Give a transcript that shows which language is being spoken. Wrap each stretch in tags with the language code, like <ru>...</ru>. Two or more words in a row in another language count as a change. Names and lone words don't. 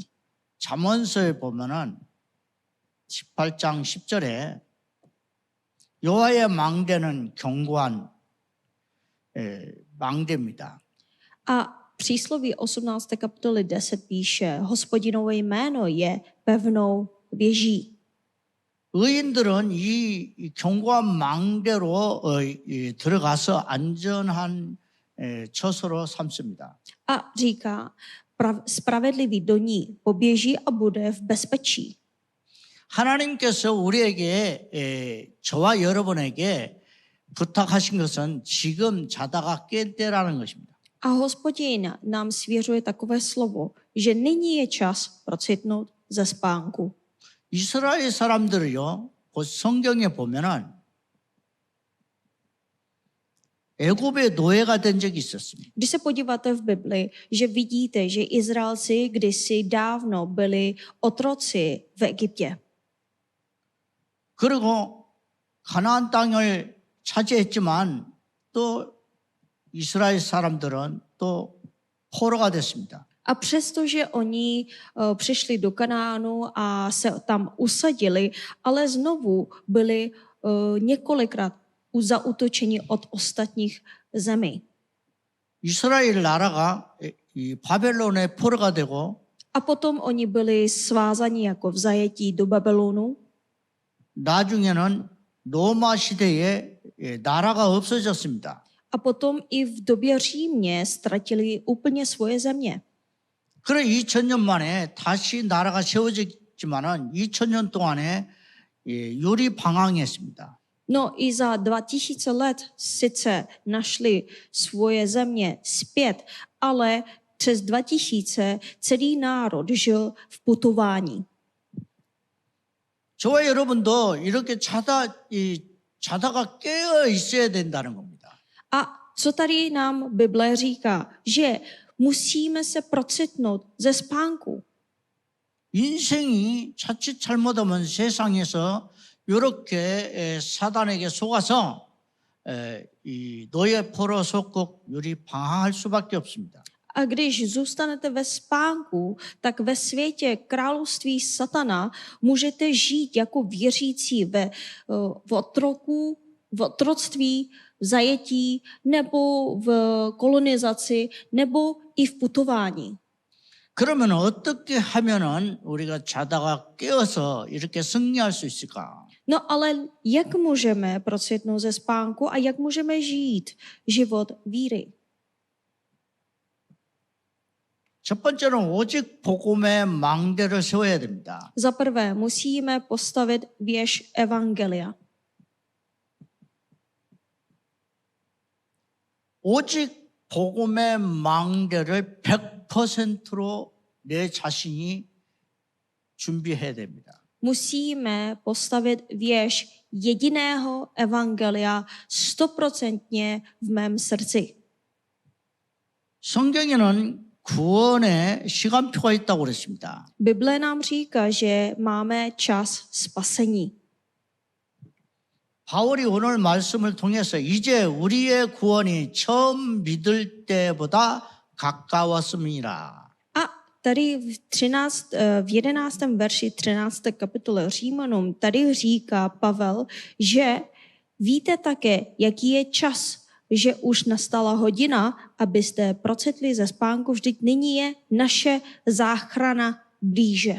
<ko>잠언서에 보면은 18장 10절에 여호와의 망대는 견고한 망대입니다.</ko> <cs>A přísloví 18. kapitoly 10 píše, Hospodinovo jméno je pevnou věží.</cs> <ko>의인들은 이 견고한 망대로 들어가서 안전한 처소로 삼습니다.</ko> <cs>A říká, spravedlivý do ní poběží a bude v bezpečí.</cs> <ko>하나님께서 우리에게 저와 여러분에게 부탁하신 것은 지금 자다가 깰 때라는 것입니다.</ko> <cs>A Hospodin nám svěřuje takové slovo, že nyní je čas procitnout ze spánku.</cs> <ko>이스라엘 사람들을요, 성경에 보면은 애굽의 노예가 된 적이 있었습니다.</ko> <cs>Když se podíváte v Bibli, že vidíte, že Izraelci kdysi dávno byli otroci v Egyptě.</cs> <ko>그리고 가나안 땅을 차지했지만 또 이스라엘 사람들은 또 포로가 됐습니다.</ko> <cs>A přestože oni přišli do Kanánu a se tam usadili, ale znovu byli několikrát zaútočeni od ostatních zemí.</cs> <ko>이스라엘 나라가 이 바벨론의 포로가 되고</ko> <cs>A potom oni byli svázaní jako v zajetí do Babylonu.</cs> <ko>나중에는 로마 시대에 나라가 없어졌습니다.</ko> <cs>A potom i v době Římě ztratili úplně svoje země.</cs> <ko>그래 2000년 만에 다시 나라가 세워졌지만은 2000년 동안에 유리 방황했습니다.</ko> <cs>No i za 2000 let sice našli svoje země zpět, ale přes 2000 celý národ žil v putování.</cs> <ko>저와 여러분도 이렇게 자다가 깨어 있어야 된다는 겁니다.</ko> <cs>A co tady nám Bible říká? Že musíme se procitnout ze spánku.</cs> <ko>인생이 자칫 잘못하면 세상에서 이렇게 사단에게 속아서 이 노예 포로 속국 유리 방황할 수밖에 없습니다.</ko> <cs>A když zůstanete ve spánku, tak ve světě království satana můžete žít jako věřící v otroctví, v zajetí, nebo v kolonizaci, nebo i v putování.</cs> <ko>그러면 어떻게 하면은 우리가 자다가 깨어서 이렇게 승리할 수 있을까?</ko> <cs>No ale jak můžeme procitnout ze spánku a jak můžeme žít život víry?</cs> <ko>첫 번째는 오직 복음의 망대를 세워야 됩니다.</ko> <cs>Za prvé musíme postavit věž evangelia.</cs> <ko>오직 복음의 망대를 100%로 내 자신이 준비해야 됩니다.</ko> <cs>Musíme postavit věž jediného evangelia 100% v mém srdci.</cs> <ko>성경에는 구원의 시간표가 있다고 그랬습니다.</ko> <cs>Bible nám říká, že máme čas spasení.</cs> <ko>바울이 오늘 말씀을 통해서 이제 우리의 구원이 처음 믿을 때보다 가까웠음이라.</ko> <cs>A tady v 11. verši 13. kapitole Římanům tady říká Pavel, že víte také, jaký je čas, že už nastala hodina, abyste procitli ze spánku, vždyť nyní je naše záchrana blíže.</cs>